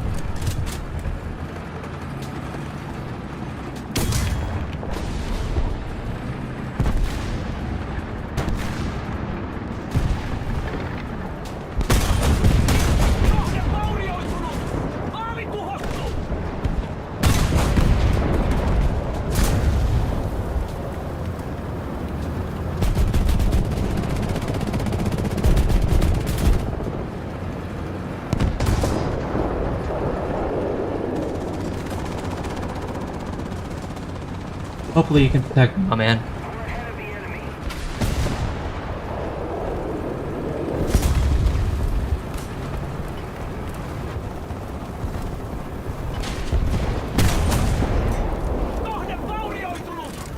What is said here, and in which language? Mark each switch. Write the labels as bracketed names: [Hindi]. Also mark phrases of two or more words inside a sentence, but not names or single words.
[Finnish] Kohde vaurioitunut! Maavi tuhottu! [English] Hopefully you can protect me, my man. We're ahead of the enemy. [Finnish] Kohde vaurioitunut!